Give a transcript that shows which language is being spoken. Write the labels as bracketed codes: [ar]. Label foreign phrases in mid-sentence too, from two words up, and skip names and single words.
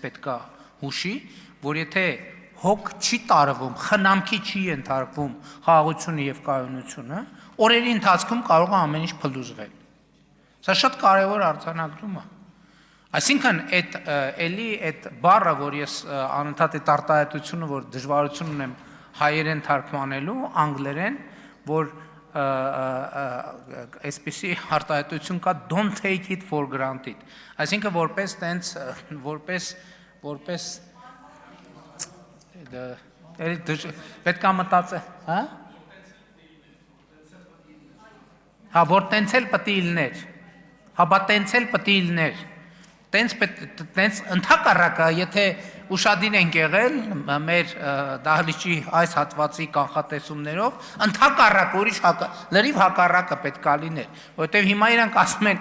[hy] պետք է հուշի, որ եթե հոգ չի տարվում, խնամքի չի ենթարկվում խաղաղությունը եւ կայունությունը, օրերի ընթացքում կարող է ամեն ինչ փլուզվել։ Սա շատ կարևոր արձանագրում է։ Այսինքն այդ բառը, որ ես անընդհատ այդ արտահայտությունը, որ դժվարություն ունեմ հայերեն թարգմանելու, անգլերեն, որ այսպիսի արտահայտություն կա, [en] don't take it for granted։ [hy] Այսինքն որպես պետք է մտածել, հա? Հա, որ տենցել պետք է լիներ, հա, բա տենցել պետք է լիներ, տենց ընդհակառակը, եթե ուշադիր ենք եղել մեր դահլիճի այս հատվածի կանխատեսումներով, ընդհակառակ ուրիշ լրիվ հակառակը պետք է լիներ, որովհետև հիմա իրանք ասում են,